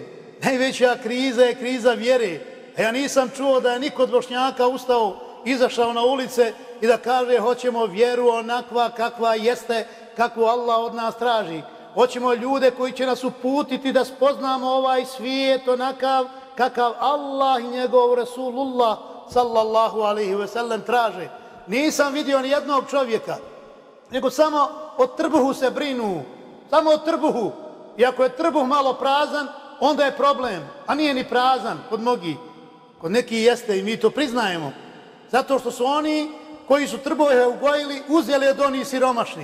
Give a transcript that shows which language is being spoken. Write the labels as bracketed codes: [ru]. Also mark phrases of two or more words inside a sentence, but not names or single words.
[bs] Najveća kriza je kriza vjere. A ja nisam čuo da je niko od Bošnjaka ustao, izašao na ulice i da kaže hoćemo vjeru onakva kakva jeste, kakvu Allah od nas traži. Hoćemo ljude koji će nas uputiti da spoznamo ovaj svijet onakav kakav Allah i njegov Rasulullah [ar] صلى الله عليه وسلم [bs] traže. Nisam vidio ni jednog čovjeka, nego samo o trbuhu se brinu. Samo o trbuhu. I ako je trbuh malo prazan, onda je problem. A nije ni prazan kod mnogih. Kod nekih jeste i mi to priznajemo. Zato što su oni koji su trbuhe ugojili, uzeli od onih siromašnih.